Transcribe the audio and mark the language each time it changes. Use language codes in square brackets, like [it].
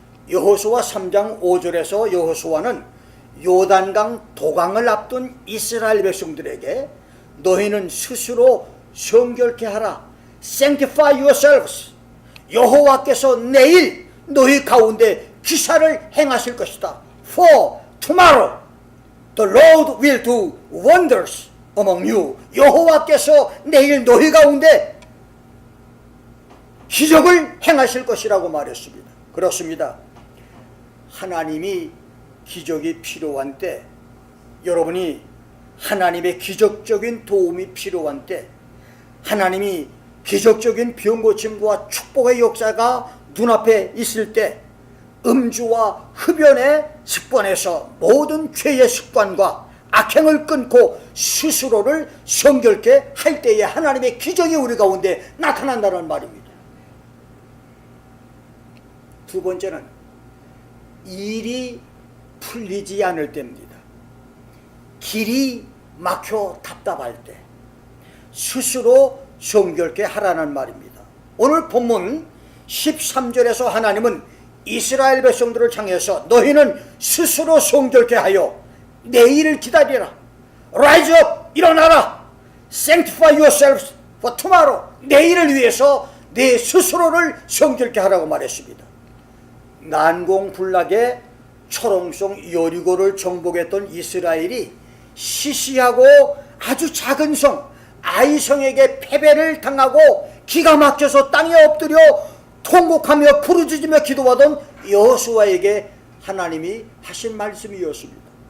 [ko] 여호수아 3장 5절에서 여호수아는 요단강 도강을 앞둔 이스라엘 백성들에게 너희는 스스로 성결케 하라. [en] Sanctify yourselves. [ko] 여호와께서 내일 너희 가운데 기사를 행하실 것이다. [en] For tomorrow the Lord will do wonders among you. [ko] 여호와께서 내일 너희 가운데 기적을 행하실 것이라고 말했습니다. 그렇습니다. 하나님이 기적이 필요한 때, 여러분이 하나님의 기적적인 도움이 필요한 때, 하나님이 기적적인 병고침과 축복의 역사가 눈앞에 있을 때, 음주와 흡연의 습관에서 모든 죄의 습관과 악행을 끊고 스스로를 성결케 할 때에 하나님의 기적이 우리 가운데 나타난다는 말입니다. 두 번째는 일이 풀리지 않을 때입니다. 길이 막혀 답답할 때 스스로 성결케 하라는 말입니다. 오늘 본문 13절에서 하나님은 이스라엘 백성들을 향해서 너희는 스스로 성결케 하여 내일을 기다리라. [en] Rise up, [ko] 일어나라. [en] Sanctify yourselves for tomorrow. [ko] 내일을 위해서 내 스스로를 성결케 하라고 말했습니다. 난공불락의 초롱성 여리고를 정복했던 이스라엘이 시시하고 아주 작은 성 아이성에게 패배를 당하고 기가 막혀서 땅에 엎드려 통곡하며 부르짖으며 기도하던 여호수아에게 하나님이 하신 말씀이었습니다.